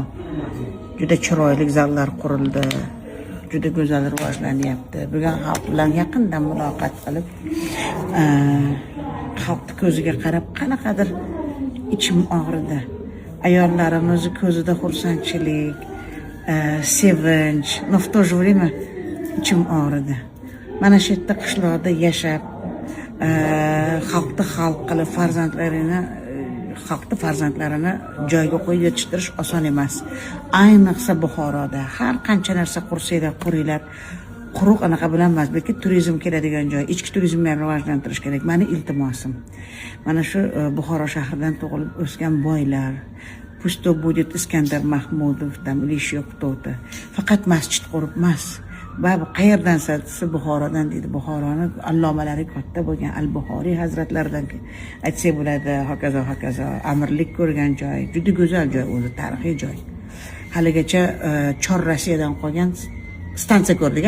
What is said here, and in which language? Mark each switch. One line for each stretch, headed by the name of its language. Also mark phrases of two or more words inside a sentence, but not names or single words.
Uzbek: Juda chiroyli zallar qurildi. Juda go'zal rivojlanyapti. Bugun xalq bilan yaqindan muloqot qilib, xalqning ko'ziga qarab qanaqadir ichim og'ridi. Ayollarimiz ko'zida xursandchilik, sevinch,
Russian: но в то же время
Uzbek: ichim og'ridi. Mana shu yerda qishloqda yashab, xalqni xalq qilib farzandlarini joyga qo'yib yetishtirish oson emas. Ayniqsa Buxoroda har qancha narsa qursanglar, quringlar, quruq anaqa bilan emas, balki turizm keladigan joy, ichki turizmni rivojlantirish kerak. Meni iltimosim. Mana shu Buxoro shahridan tug'ilib o'sgan boylar,
Russian: pусть то будет Искандер Mahmudov, там или еще кто-то.
Uzbek: Faqat masjid qurib emas. Ba'zi qayerdan siz Buxorodan deydi. Buxoroni allomalari katta bo'lgan Al-Buxoriy hazratlaridan aytsak bo'ladi, hokazo amirlik ko'rgan joy, juda go'zal joy, o'zi tarixiy joy. Haligacha Chor Rossiyadan qolgan stansiya ko'rdik-a?